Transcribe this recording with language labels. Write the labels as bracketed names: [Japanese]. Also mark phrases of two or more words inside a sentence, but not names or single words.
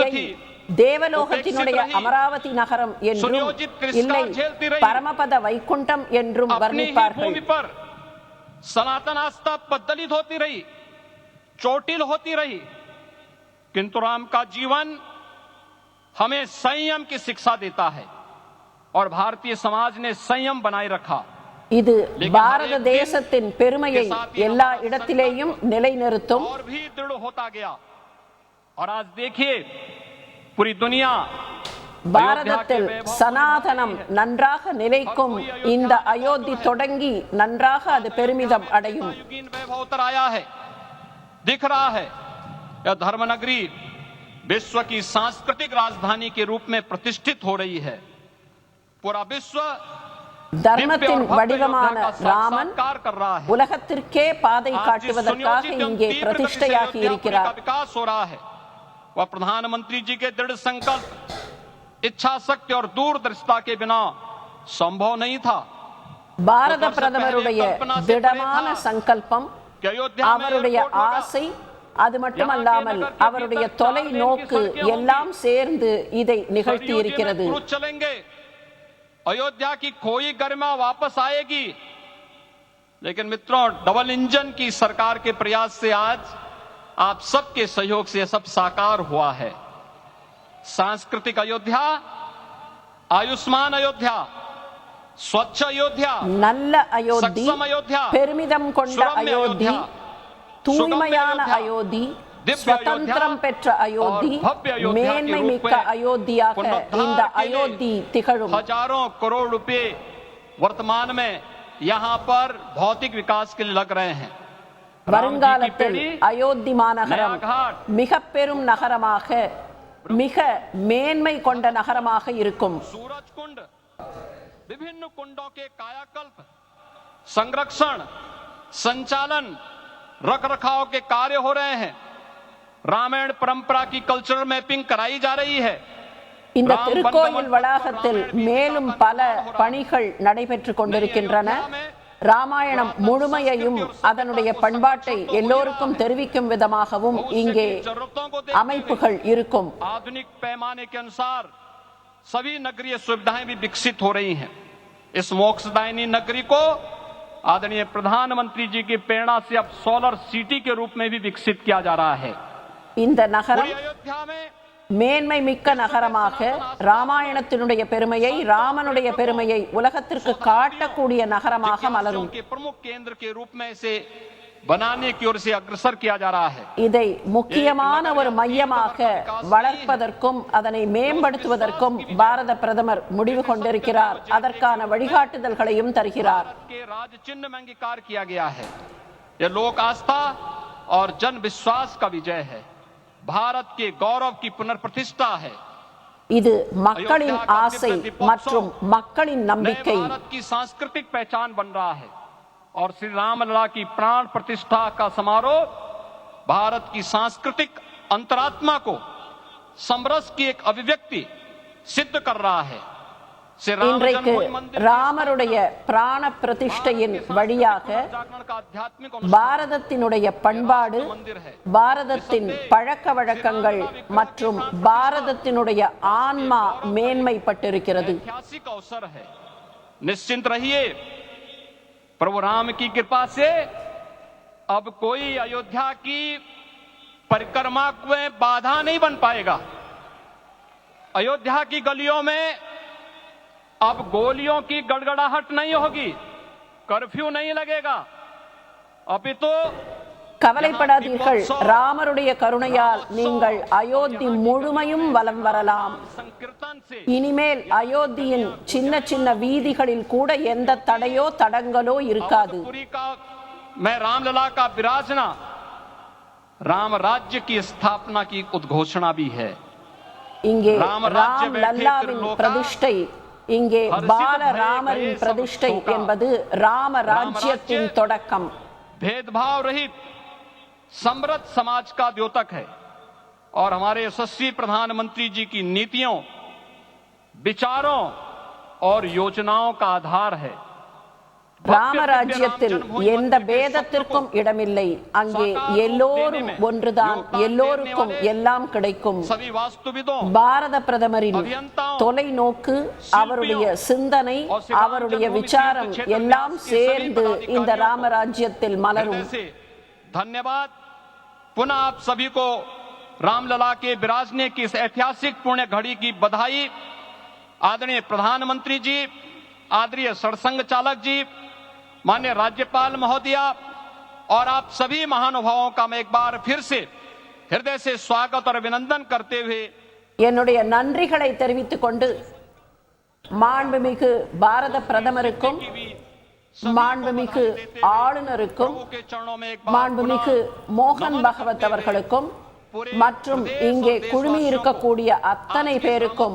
[Tamil] அயோத்தியை [Hindi] थी। [Tamil] தேவலோகத்தினுடைய அமராவதி நகரம் என்றும் இல்லை பரமபத வைகுண்டம் என்றும் [Hindi] अपनी ही [Tamil] வர்ணிப்பார்கள். [Hindi] भूमि पर सनातन आस्था पद्दलित होती रही, चोटिल होती रही, किंतु राम का जीवन हमें संयम की शिक्षा देता है और भारतीय समाज ने संयम बनाए रखा। [Tamil] இது பாரத தேசத்தின் பெருமையை எல்லா இடத்திலேயும் நிலைநிறுத்தும். [Hindi] और भी दृढ़ होता गया और आज देखिए पूरी दुनिया [Tamil] பாரதத்தில் சனாதனம் நன்றாக நிலைக்கும். இந்த அயோத்தி தொடங்கி நன்றாக அது பெருமிதம் அடையும். [Hindi] युगीन वैभव उतर आया है, दिख रहा है। यह धर्मनगरी विश्व की सांस्कृतिक राजधानी के रूप में प्रतिष्ठित हो रही है। पूरा विश्व [Tamil] தர்மத்தின் வடிவமான ராமன் [Hindi] साकार कर रहा है। [Tamil] உலகத்திற்கே பாதை காட்டுவதற்காக இங்கே பிரதிஷ்டையாகி இருக்கிறார். [Hindi] विकास हो रहा है। वह प्रधानमंत्री जी के दृढ़ संकल्प, इच्छा शक्ति और दूरदर्शिता के बिना संभव नहीं था। [Tamil] பாரத பிரதமருடைய திடமான சங்கல்பம், அவருடைய ஆசை, அது மட்டுமல்லாமல் அவருடைய தொலைநோக்கு எல்லாம் சேர்ந்து இதை நிகழ்த்தி இருக்கிறது. [Hindi] चलेंगे, अयोध्या की खोई गरिमा वापस आएगी। लेकिन मित्रों, [English] double engine [Hindi] की सरकार के प्रयास से आज आप सबके सहयोग से यह सब साकार हुआ है। सांस्कृतिक अयोध्या, आयुष्मान अयोध्या, स्वच्छ अयोध्या, [Tamil] நல்ல அயோத்தி, [Hindi] सक्षम अयोध्या, [Tamil] பெருமிதம் கொண்ட [Hindi] सुगम्य [Tamil] அயோத்தி, [Hindi] अयोध्या, [Tamil] தூய்மையான [Hindi] सुगम्य [Tamil] அயோத்தி, [Hindi] दिव्य [Tamil] சுதந்திரம் [Hindi] अयोध्या [Tamil] பெற்ற அயோத்தி, [Hindi] और भव्य अयोध्या के [Tamil] மேன்மை [Hindi] रूप [Tamil] மிக்க [Hindi] में [Tamil] அயோத்தியாக [Hindi] पुनरुद्धार [Tamil] இந்த [Hindi] के लिए [Tamil] அயோத்தி திகழும். [Hindi] हजारों करोड़ रुपए वर्तमान में यहां पर भौतिक विकास के लिए लग रहे हैं। [Tamil] வருங்காலத்தில் அயோத்தி மாநகரம் [Hindi] नया घाट, [Tamil] மிக பெரும் நகரமாக, மிக மேன்மை கொண்ட நகரமாக இருக்கும். [Hindi] सूरज कुंड, विभिन्न कुंडों के कायाकल्प, संरक्षण, संचालन, रखरखाव के कार्य हो रहे हैं। रामायण परंपरा की [English] cultural mapping [Hindi] कराई जा रही है। [Tamil] இந்த திருக்கோயில் வளாகத்தில் மேலும் பல பணிகள் நடைபெற்றுக் கொண்டிருக்கின்றன. ராமாயணம் முழுமையையும் அதனுடைய பண்பாட்டை எல்லோருக்கும் தெரிவிக்கும் விதமாகவும் இங்கே அமைப்புகள் இருக்கும். [Hindi] आधुनिक पैमाने के अनुसार सभी नगरीय सुविधाएं भी विकसित हो रही हैं। इस मोक्षदायिनी नगरी को आदरणीय प्रधानमंत्री जी की प्रेरणा से अब [English] solar city [Hindi] के रूप में भी विकसित किया जा रहा है। [Tamil] இந்த நகரம் [Hindi] पूरी अयोध्या में [Tamil] மேன்மை மிக்க நகரமாக, ராமாயணத்தினுடைய பெருமையை, ராமனுடைய பெருமையை உலகத்திற்கு காட்டக்கூடிய நகரமாக மலரும். [Hindi] के प्रमुख केंद्र के रूप में इसे बनाने की ओर से अग्रसर किया जा रहा है। [Tamil] இதை முக்கியமான ஒரு மையமாக வளர்ப்பதற்கும் அதனை மேம்படுத்துவதற்கும் பாரத பிரதமர் முடிவு கொண்டிருக்கிறார். அதற்கான வழிகாட்டுதல்களையும் தருகிறார். [Hindi] के राज चिन्ह में अंगीकार किया गया है। यह लोक आस्था और जन विश्वास का विजय है। भारत के गौरव की पुनर्प्रतिष्ठा है। [Tamil] இது மக்களின் ஆசை மற்றும் மக்களின் நம்பிக்கை. [Hindi] भारत की सांस्कृतिक पहचान बन रहा है और श्री रामलला की प्राण प्रतिष्ठा का समारोह भारत की सांस्कृतिक अंतरात्मा को समरस की एक अभिव्यक्ति सिद्ध कर रहा है। से राम [Tamil] இன்றைக்கு [Hindi] जन्मभूमि मंदिर [Tamil] ராமருடைய பிராண பிரதிஷ்டையின் வழியாக [Hindi] जागरण का आध्यात्मिक [Tamil] பாரதத்தினுடைய பண்பாடு, பாரதத்தின் பழக்க வழக்கங்கள் மற்றும் பாரதத்தினுடைய ஆன்மா மேன்மைப்பட்டிருக்கிறது. [Hindi] ऐतिहासिक अवसर है। निश्चिंत रहिए, प्रभु राम की कृपा से अब कोई अयोध्या की परिक्रमा में बाधा नहीं बन पाएगा। अयोध्या की गलियों में अब गोलियों की गड़गड़ाहट नहीं होगी, कर्फ्यू नहीं लगेगा। अपितु [Tamil] கவலைப்படாதீர்கள், ராமருடைய கருணையால் நீங்கள் அயோத்தி முழுமையும் வலம் வரலாம். [Hindi] संकीर्तन से [Tamil] இனிமேல் அயோத்தியின் சின்ன சின்ன வீதிகளில் கூட எந்த தடையோ தடங்களோ இருக்காது. [Hindi] पुरी का मैं रामलला का विराजना, राम राज्य की स्थापना की उद्घोषणा भी है। [Tamil] இங்கே ராம ராஜ்ய ராம் [Hindi] बैठे [Tamil] லல்லாவின் [Hindi] त्रिलोका, [Tamil] பிரதிஷ்டை, இங்கே [Hindi] हर्षित [Tamil] பால [Hindi] भये [Tamil] ராமரின் [Hindi] भये [Tamil] பிரதிஷ்டை [Hindi] सब शोका। [Tamil] என்பது ராம ராஜ்யத்தின் [Hindi] राज्य [Tamil] தொடக்கம். [Hindi] भेदभाव रहित समृद्ध समाज का द्योतक है और हमारे यशस्वी प्रधानमंत्री जी की नीतियों, विचारों और योजनाओं का आधार है। [Tamil] ராமராஜ்யத்தில் எந்த பேதத்திற்கும் இடமில்லை. அங்கே எல்லோரும் ஒன்றுதான், எல்லோருக்கும் எல்லாம் கிடைக்கும். [Hindi] सभी वास्तुविदों, [Tamil] பாரத பிரதமரின் தொலைநோக்கு, அவருடைய சிந்தனை, அவருடைய விசாரம் எல்லாம் சேர்ந்து இந்த ராமராஜ்யத்தில் மலரும். [Hindi] हृदय से धन्यवाद। पुनः आप सभी को रामलला के विराजने की इस ऐतिहासिक पुण्य घड़ी की बधाई। आदरणीय प्रधानमंत्री जी, आदरणीय सड़संघ चालक जी, माननीय राज्यपाल महोदया और आप सभी महानुभावों का मैं एक बार फिर से हृदय से स्वागत और अभिनंदन करते हुए [Tamil] என்னுடைய நன்றிகளை தெரிவித்துக் கொண்டு மாண்புமிகு பாரத பிரதமருக்கும் மாண்புமிகு ஆளுநருக்கும் [Hindi] के चरणों में एक बार [Tamil] மாண்புமிகு மோகன் பகவத் அவர்களுக்கும் மற்றும் இங்கே குழுமி இருக்கக்கூடிய அத்தனை பேருக்கும்,